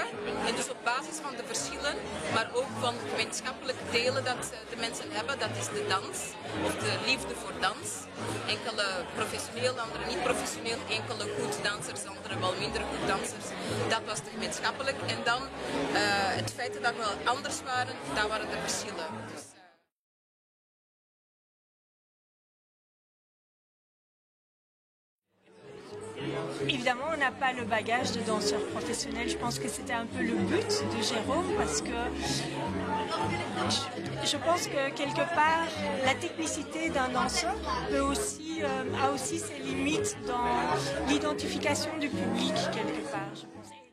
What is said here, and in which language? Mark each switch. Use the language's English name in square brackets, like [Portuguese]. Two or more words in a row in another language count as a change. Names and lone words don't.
[Dutch] En dus op basis van de verschillen, maar ook van gemeenschappelijke delen dat de mensen hebben. Dat is de dans, of de liefde voor dans. Enkele professioneel, andere niet professioneel. Enkele goed dansers, andere wel minder goed dansers. Dat was de gemeenschappelijk. En dan het feit dat we anders waren, dat waren de verschillen. Dus, [French] Évidemment, on n'a pas le bagage de danseur professionnel. Je pense que c'était un peu le but de Jérôme parce que je pense que quelque part, la technicité d'un danseur a aussi ses limites dans l'identification du public quelque part, je pense.